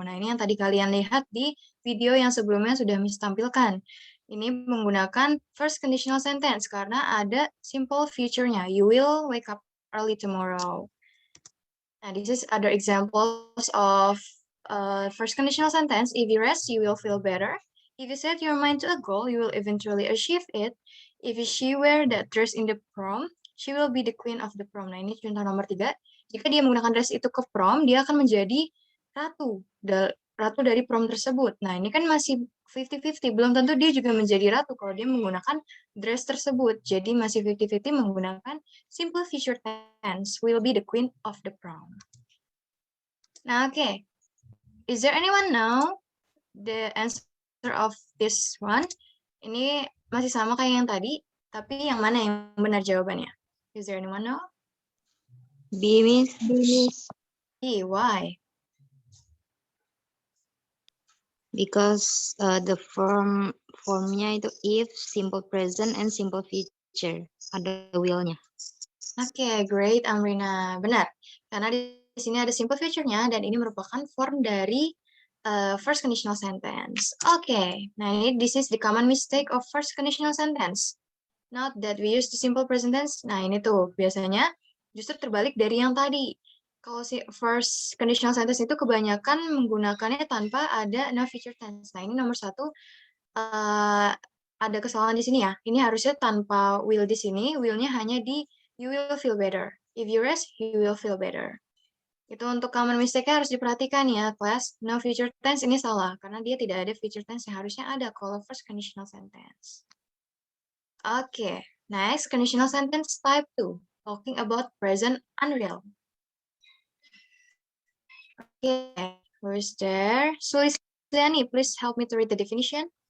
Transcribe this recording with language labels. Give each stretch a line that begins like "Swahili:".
Indonesian: Nah, ini yang tadi kalian lihat di video yang sebelumnya sudah Miss tampilkan. Ini menggunakan first conditional sentence karena ada simple future-nya.
English: You will wake up early tomorrow. Nah, this is other examples of first conditional sentence. If you rest, you will feel better. If you set your mind to a goal, you will eventually achieve it. If she wear that dress in the prom, she will be the queen of the prom.
Indonesian: Nah, ini contoh nomor 3. Jika dia menggunakan dress itu ke prom, dia akan menjadi ratu dari prom tersebut. Nah, ini kan masih 50-50. Belum tentu dia juga menjadi ratu kalau dia menggunakan dress tersebut. Jadi masih 50-50 menggunakan simple future tense.
English: Will be the queen of the prom. Nah, okay. Is there anyone know the answer of this one?
Indonesian: Ini masih sama kayak yang tadi, tapi yang mana yang benar jawabannya?
English: Is there anyone know? B, Miss. B, why? Because the formnya itu if, simple present, and simple future.
Indonesian: Ada will-nya.
English: Oke, great, Amrina.
Indonesian: Benar, karena di sini ada simple future-nya, dan ini merupakan form dari first conditional sentence.
English: Oke,
Indonesian: nah ini
English: this is the common mistake of first conditional sentence. Not that we use the simple present tense.
Indonesian: Nah, ini tuh biasanya justru terbalik dari yang tadi. Kalau si first conditional sentence itu kebanyakan menggunakannya tanpa ada no future tense. Nah, ini nomor 1 ada kesalahan di sini ya. Ini harusnya tanpa will di sini, will-nya hanya di
English: you will feel better. If you rest, you will feel better.
Indonesian: Itu untuk common mistake-nya harus diperhatikan ya, class. No future tense ini salah, karena dia tidak ada future tense yang harusnya ada kalau first conditional sentence.
English: Okay, next, conditional sentence type 2, talking about present unreal. Okay, who's there? Sulistiani, please help me to read the definition.